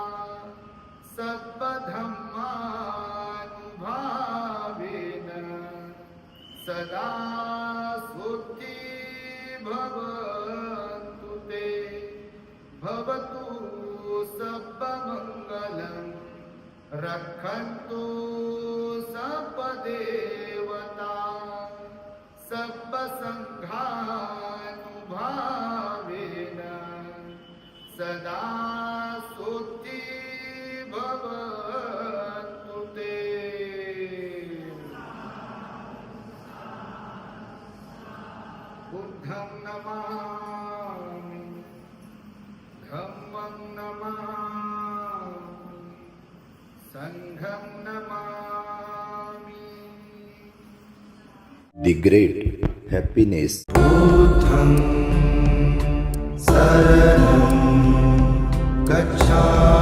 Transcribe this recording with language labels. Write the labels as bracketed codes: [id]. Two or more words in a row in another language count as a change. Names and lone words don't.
[pi] सर्वधर्मानुभावेन सदा सुखी भवन्तु ते भवतु सर्वमङ्गलं रक्षन्तु सर्वदेवता सर्वसङ्घानुभावेन सदा सुखी भवन्तु ते बुद्धं नमामि धम्मं नमामि संघं नमामि [en] The great happiness. [pi] बुद्धं शरणं गच्छामि